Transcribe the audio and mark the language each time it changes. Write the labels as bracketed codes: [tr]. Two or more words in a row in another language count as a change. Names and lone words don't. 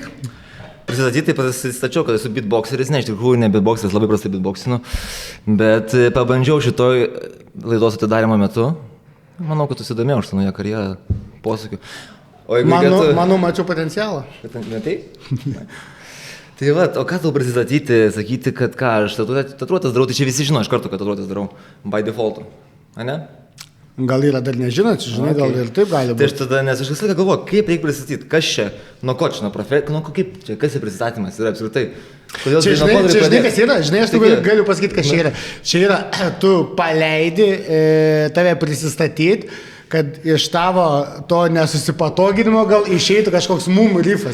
[lt] Prisistatyti, tai pasistačiau, kad esu beatboxeris, ne, iš tikrųjų ne beatboxeris, labai prastai beatboxinu, bet pabandžiau šitoj laidos atidarimo metu. Manau, kad susidomėjau už tą naują karjerą, posūkių. Manau, mačiau potencialą. Matai? Tai va, o ką tau prisistatyti, sakyti, kad ką, aš tatuiruotes darau, tai čia visi žino iš karto, kad tatuiruotes darau, [en] by default, [lt] a ne? Gal yra dar nežinot, žinai, gal ir taip gali būti. Tai aš tada, nes aš visą laiką galvoju, kaip reikia pristatyti, kas čia, nuo ko čia, kaip čia, kas čia pristatymas yra apskritai. Čia žinai, kas yra, žinai, aš tu galiu pasakyti, kas čia yra. Čia yra, tu paleidi tave prisistatyti, kad iš tavo to nesusipatoginimo gal išeitų kažkoks rifas.